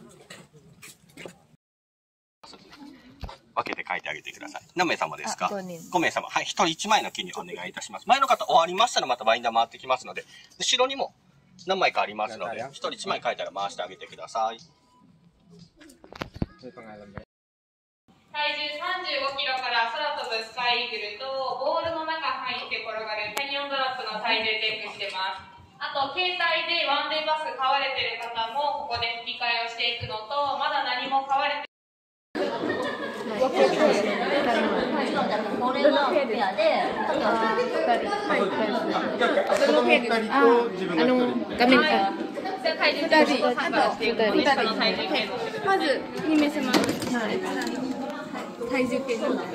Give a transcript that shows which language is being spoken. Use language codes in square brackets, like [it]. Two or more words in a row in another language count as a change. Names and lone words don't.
[ja] 分けて書いてあげてください。何名様ですか？ 5人。 5名様。はい、1人1枚の記入お願いいたします。前の方終わりましたらまたバインダー回ってきますので、後ろにも何枚かありますので、1人1枚書いたら回してあげてください。 [tl] May pangalan ba? [ja] 体重35キロから空飛ぶスカイイーグルとボールの中入って転がるキャニオンドロップの体重チェックしてます。あと携帯でワンデーパス買われてる方もここで吹き替えをしていくのと、まだ何も買われてこれのペアで、あとは子供2人と自分が1人。画面か。体重チェックを判断していくので、その体重計のまず2名様、体重計の